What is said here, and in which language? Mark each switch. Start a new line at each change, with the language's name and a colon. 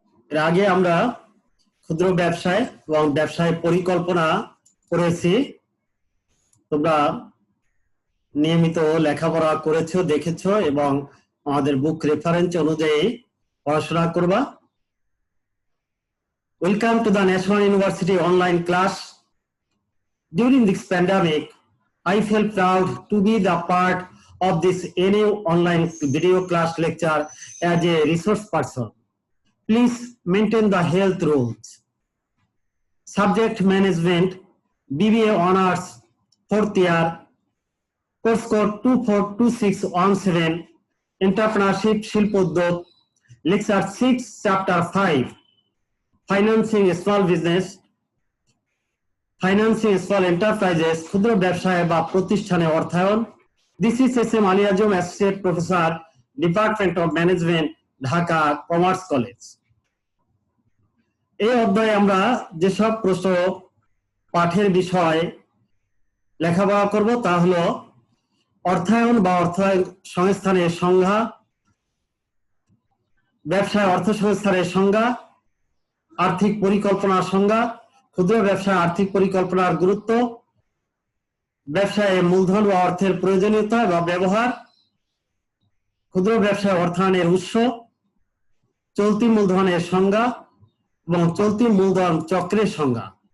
Bangla: এর আগে আমরা ক্ষুদ্র ব্যবসায় এবং ব্যবসায় পরিকল্পনা করেছি। তোমরা নিয়মিত লেখাপড়া করেছো, দেখেছো এবং আমাদের বুক রেফারেন্স অনুযায়ী পড়াশোনা করবা।
English: Welcome to the national university online class. During this pandemic, I feel proud to be the part of this NU online video class lecture as a resource person. Please maintain the health rules. Subject Management, BBA Honors, 4th year, course code 242617, Entrepreneurship Shilpoddog, Lecture 6, Chapter 5, Financing Small Business, Financing Small Enterprises,
Bangla: ক্ষুদ্র ব্যবসায় বা প্রতিষ্ঠানে অর্থায়ন।
English: This is S.M. Ali Azam, Associate Professor, Department of Management, Dhaka commerce college.
Bangla: এই অধ্যায়ে আমরা যেসব প্রশ্ন পাঠের বিষয় লেখাপড়া করব তা হলো অর্থায়ন বা অর্থায়ন সংস্থানের সংজ্ঞা, ব্যবসায় অর্থ সংস্থানের সংজ্ঞা, আর্থিক পরিকল্পনার সংজ্ঞা, ক্ষুদ্র ব্যবসায় আর্থিক পরিকল্পনার গুরুত্ব, ব্যবসায় মূলধন বা অর্থের প্রয়োজনীয়তা বা ব্যবহার, ক্ষুদ্র ব্যবসায় অর্থায়নের উৎস, চলতি মূলধনের সংজ্ঞা এবং চলতি মূলধন চক্রের সংজ্ঞা।